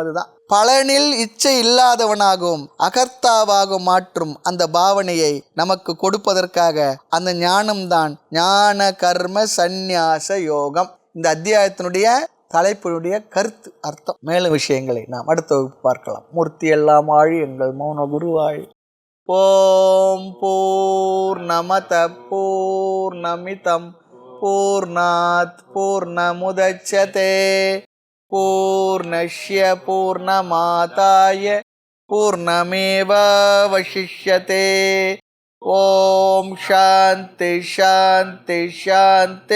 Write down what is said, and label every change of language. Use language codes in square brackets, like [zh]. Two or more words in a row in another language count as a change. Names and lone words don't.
[ta] அதுதான் பலனில் இச்சை இல்லாதவனாகவும் அகர்த்தாவாகவும் மாற்றும் அந்த பாவனையை நமக்கு கொடுப்பதற்காக அந்த ஞானம்தான் ஞான கர்ம சந்நியாச யோகம். இந்த அத்தியாயத்தினுடைய தலைப்பினுடைய கருத்து, அர்த்தம். மேலும் விஷயங்களை நாம் அடுத்த வகுப்பு பார்க்கலாம். மூர்த்தி எல்லாம் ஆழி எங்கள் மௌன குருவாழி. [sa] ॐ पूर्णमदः पूर्णमिदं पूर्णात् पूर्णमुदच्यते पूर्णस्य पूर्णमादाय पूर्णमेवावशिष्यते. ॐ शान्ति शान्ति शान्ति.